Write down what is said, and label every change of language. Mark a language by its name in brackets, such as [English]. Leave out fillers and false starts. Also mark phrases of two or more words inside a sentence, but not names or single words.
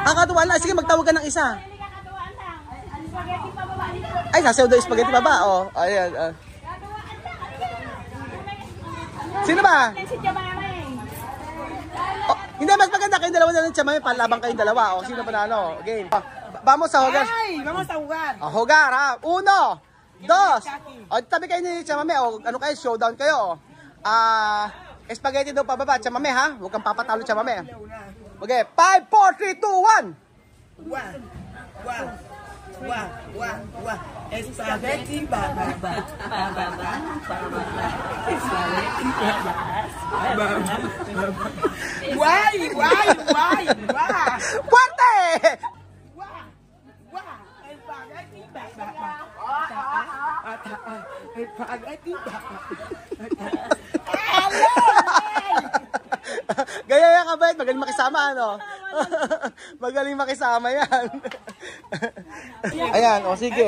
[Filipino] Katuwa lang. Sige, magtawag ka ng isa. Katuwaan lang. Spaghetti pa baba dito. Ay, sasayaw daw yung spaghetti baba. O, ayan. Katuwaan lang. Sino ba? Si Chamame. Hindi, mas maganda kayong dalawa na lang Chamame. Palabang kayong dalawa. O, sino pa na ano? Game. [Spanish] Vamos sa hogar. Ay, vamos a jugar. [Filipino] Hogar, ha? 1, 2. O, tabi kayo ni Chamame. O, ano kayo? Showdown kayo. Spaghetti daw pababa. Chamame, ha? Huwag kang papatalo, Chamame. Okay, 5, 4, 3, 2, 1. Spaghetti bababa. [Spanish] Guay. Fuerte! [Filipino] Spaghetti bababa. Gaya yan kabait, magaling makisama ano. Magaling makisama yan. Ayan, o sige.